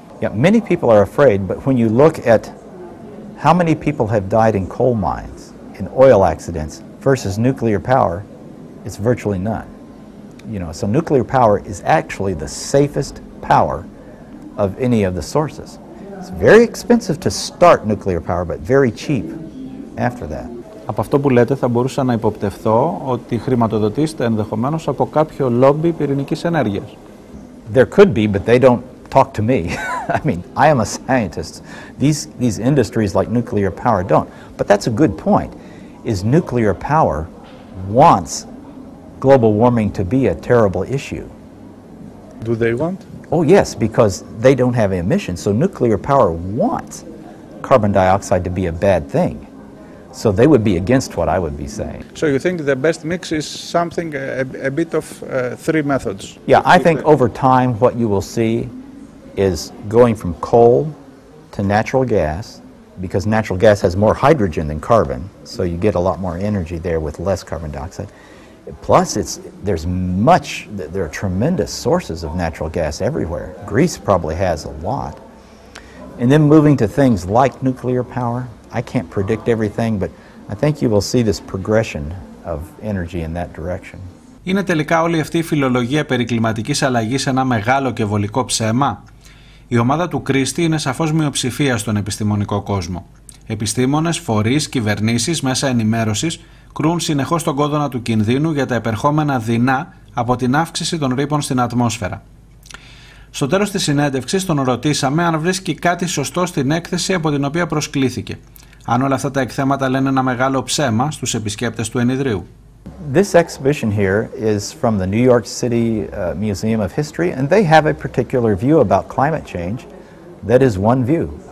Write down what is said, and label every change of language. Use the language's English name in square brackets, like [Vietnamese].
[English] Yeah, many people are afraid, but when you look at how many people have died in coal mines, in oil accidents, versus nuclear power, it's virtually none. You know, so nuclear power is actually the safest power of any of the sources. It's very expensive to start nuclear power, but very cheap after that. [Greek] Από αυτό που λέτε θα μπορούσα να υποπτευθώ ότι χρηματοδοτήσετε ενδεχομένως από κάποιο λόμπι πυρηνικής ενέργειας. [English] There could be, but they don't talk to me. I mean, I am a scientist. These industries like nuclear power don't. But that's a good point, is nuclear power wants global warming to be a terrible issue. Do they want? Oh yes, because they don't have emissions. So nuclear power wants carbon dioxide to be a bad thing. So they would be against what I would be saying. So you think the best mix is something, a bit of 3 methods? Yeah, I think over time what you will see is going from coal to natural gas, because natural gas has more hydrogen than carbon, so you get a lot more energy there with less carbon dioxide. Plus, there are tremendous sources of natural gas everywhere. Greece probably has a lot. And then moving to things like nuclear power, I can't predict everything, but I think you will see this progression of energy in that direction. [Greek] Είναι τελικά όλη αυτή η φιλολογία περί κλιματικής αλλαγής ένα μεγάλο και βολικό ψέμα? Η ομάδα του Κρίστη είναι σαφώς μειοψηφία στον επιστημονικό κόσμο. Επιστήμονες, φορείς, κυβερνήσεις, μέσα ενημέρωσης κρούν συνεχώς τον κόδωνα του κινδύνου για τα επερχόμενα δεινά από την αύξηση των ρήπων στην ατμόσφαιρα. Στο τέλος της συνέντευξης τον ρωτήσαμε αν βρίσκει κάτι σωστό στην έκθεση από την οποία προσκλήθηκε. Αν όλα αυτά τα εκθέματα λένε ένα μεγάλο ψέμα στους επισκέπτες του ενιδρίου. [English] This exhibition here is from the New York City Museum of History, and they have a particular view about climate change. That is one view.